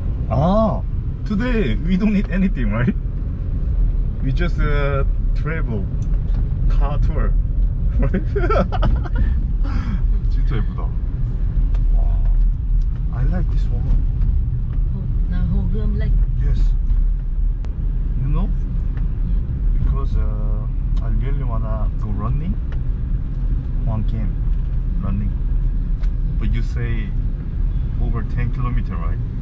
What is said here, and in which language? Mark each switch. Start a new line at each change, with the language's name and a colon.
English: Ah, today we don't need anything, right? We just travel, car tour, right?
Korean: 진짜 예쁘다. 와,
English: I like this one. Now Hồ Leg. Yes. You know, because I really wanna go running. 호안끼엠 running. But you say over 10 kilometers, right?